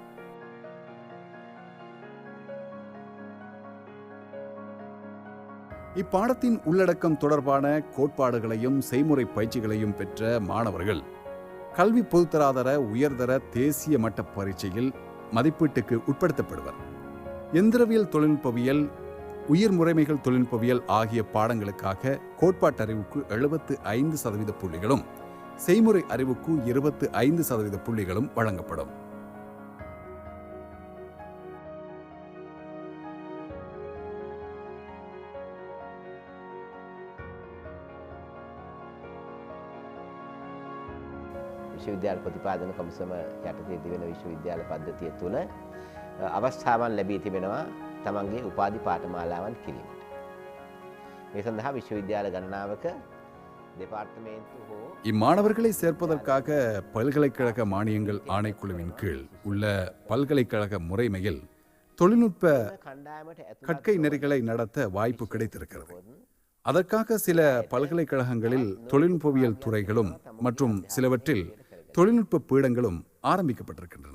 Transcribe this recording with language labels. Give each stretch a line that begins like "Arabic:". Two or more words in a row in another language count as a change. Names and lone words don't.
Tamil: இப்பாடத்தின் உள்ளடக்கம் தொடர்பான கோட்பாடுகளையும் செய்முறை பயிற்சிகளையும் பெற்ற மாணவர்கள் கல்வி பொதுத்தராதர உயர்தர தேசிய மட்ட பரீட்சையில் மதிப்பீட்டுக்கு உட்படுத்தப்படுவர். எந்திரவியல் தொழில்நுட்பவியல், உயிர் முறைமைகள் தொழில்நுட்பவியல் ஆகிய பாடங்களுக்காக கோட்பாட்டு அறிவுக்கு 75% புள்ளிகளும் செய்முறை அறிவுக்கு 25% புள்ளிகளும் வழங்கப்படும்.
Sinhala: විශ්වවිද්‍යාල ප්‍රතිපාදන කොමිසම යටතේ තිබෙන විශ්වවිද්‍යාල පද්ධතිය තුළ අවස්ථාවන් ලැබී තිබෙනවා තමන්ගේ උපාධි පාඨමාලාවන් කිරීමට. මේ සඳහා විශ්වවිද්‍යාල ගණනාවක දෙපාර්තමේන්තු හෝ
Tamil: இம்மாணவர்களை சேர்ப்பதற்காக பல்கலைக்கழக மானியங்கள் ஆணைக்குழுவின் கீழ் உள்ள பல்கலைக்கழக முறைமையில் தொழில்நுட்ப கற்கை நெறிகளை நடத்த வாய்ப்பு கிடைத்திருக்கிறது. அதற்காக சில பல்கலைக்கழகங்களில் தொழில்நுட்பவியல் துறைகளும் மற்றும் சிலவற்றில் தொழில்நுட்ப பீடங்களும் ஆரம்பிக்கப்பட்டிருக்கின்றன.